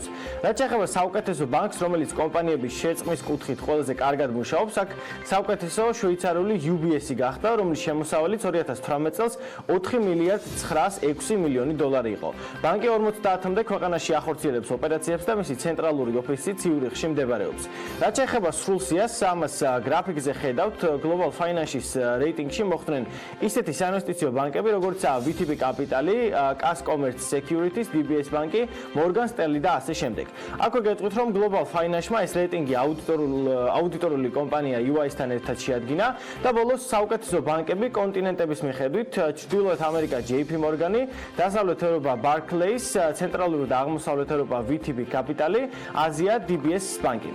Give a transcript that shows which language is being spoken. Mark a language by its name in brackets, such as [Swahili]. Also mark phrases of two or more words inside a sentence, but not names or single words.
[Georgian] რაც შეეხება საუკეთესო ბანკს, რომელიც კომპანიების შეწყმის კუთხით ყველაზე კარგად მუშაობს, აქ საუკეთესო შვეიცარიული UBS-ი გახდა, რომლის შემოსავალიც 2018 წელს 4 მილიარდ 906 მილიონი დოლარი იყო. ბანკი 50-მდე ქვეყანაში ახორციელებს ოპერაციებს და მისი ცენტრალური ოფისი ციურიხში მდებარეობს. რაც შეეხება სრულ სიას, ამას გრაფიკზე ხედავთ, Global Finance-ის რეიტინგში მოხვდნენ ისეთი საინვესტიციო ბანკები, როგორიცაა VTB Capital, Cas Commerce Securities, DBS ბანკი, Morgan Stanley და ასე შემდეგ. აქვე გეტყვით, რომ Global Finance-მა ეს რეიტინგი აუდიტორული კომპანია EY-სთან ერთად შეადგინა და ბოლოს საუკეთესო ბანკები კონტინენტების მიხედვით ჩრდილოეთ ამერიკა JP Morgan-ი, დასავლეთ ევროპა Barclays, ცენტრალური და აღმოსავლეთ ევროპა VTB Capital-ი, აზია DBS ბანკი.